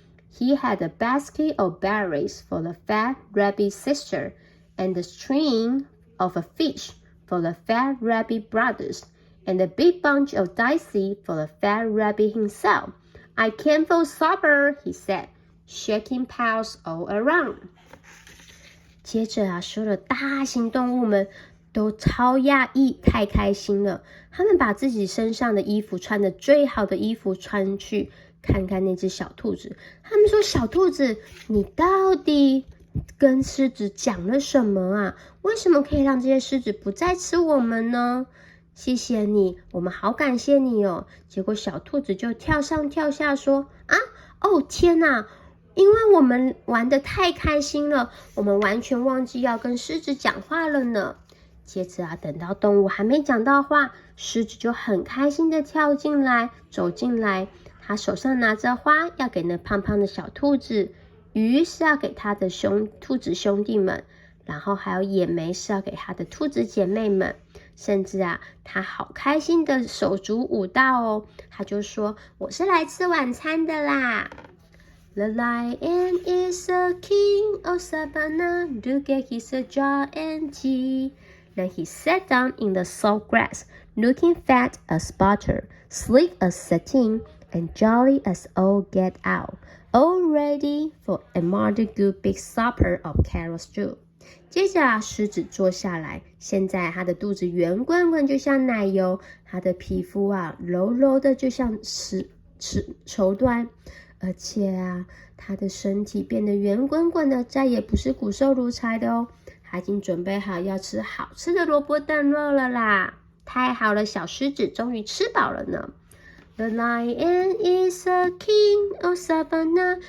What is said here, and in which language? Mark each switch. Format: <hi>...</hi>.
<en>He had a basket of berries for the fat rabbit's sister, and a string of a fish for the fat rabbit brothers, and a big bunch of daisies for the fat rabbit himself. I came for supper, he said, shaking paws all around.</en> <zh>接着所有的大型动物们都超讶异，太开心了。他们把自己身上的衣服穿的最好的衣服穿去看看那只小兔子。他们说，小兔子，你到底跟狮子讲了什么啊？为什么可以让这些狮子不再吃我们呢？谢谢你，我们好感谢你哦。结果小兔子就跳上跳下说，天哪，因为我们玩得太开心了，我们完全忘记要跟狮子讲话了呢。接着等到动物还没讲到话，狮子就很开心的走进来，他手上拿着花要给那胖胖的小兔子，鱼是要给他的兔子兄弟们，然后还有野莓是要给他的兔子姐妹们，甚至他好开心的手足舞蹈哦，他就说我是来吃晚餐的啦。</zh> <en>The lion is a king of Savanna. Look at his jaw and teeth. Then he sat down in the soft grass, looking fat as butter, sleek as satin, and jolly as all get out, all ready for another good big supper of carrot stew.</en> <zh>接着狮子坐下来，现在他的肚子圆滚滚就像奶油，他的皮肤柔柔的就像绸缎。而且他的身体变得圆滚滚的，再也不是骨瘦如柴的哦。他已经准备好要吃好吃的萝卜炖肉了啦！太好了，小狮子终于吃饱了呢。</zh> <en>The lion is a king of Savanna.</en>